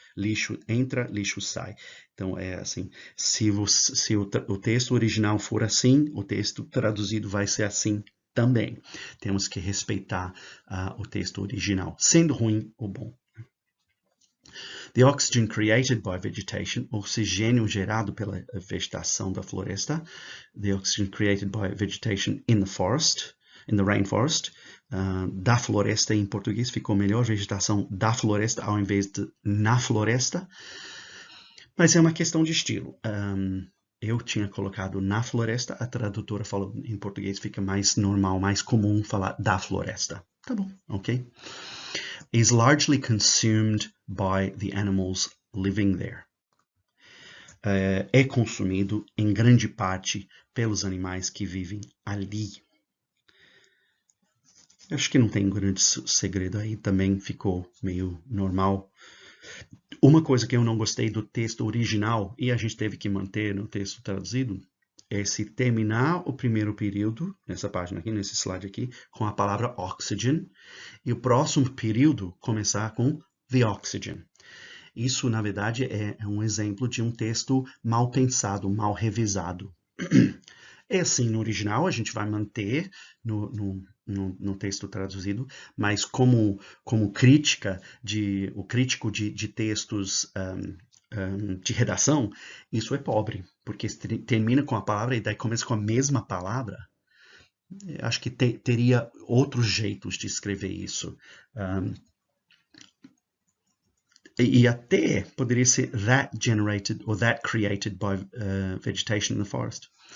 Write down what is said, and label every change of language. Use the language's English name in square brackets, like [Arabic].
[Portuguese] Lixo entra, lixo sai. Então é assim, se o texto original for assim, o texto traduzido vai ser assim também. Temos que respeitar o texto original, sendo ruim ou bom. [English] The oxygen created by vegetation, [Portuguese] oxigênio gerado pela vegetação da floresta. [English] The oxygen created by vegetation in the forest, in the rainforest. [Portuguese] Da floresta em português ficou melhor, vegetação da floresta ao invés de na floresta. Mas é uma questão de estilo. Eu tinha colocado na floresta, a tradutora falou em português, fica mais normal, mais comum falar da floresta. Tá bom, ok? [English] Is largely consumed by the animals living there. [Portuguese] É consumido em grande parte pelos animais que vivem ali. Acho que não tem grande segredo aí, também ficou meio normal. Uma coisa que eu não gostei do texto original, e a gente teve que manter no texto traduzido, é se terminar o primeiro período, nessa página aqui, nesse slide aqui, com a palavra oxygen, e o próximo período começar com the oxygen. Isso, na verdade, é um exemplo de um texto mal pensado, mal revisado. É assim no original, a gente vai manter no texto traduzido, mas como crítica, o crítico de textos de redação, isso é pobre, porque termina com a palavra e daí começa com a mesma palavra. Acho que teria outros jeitos de escrever isso. E até poderia ser [English] that generated or that created by vegetation in the forest.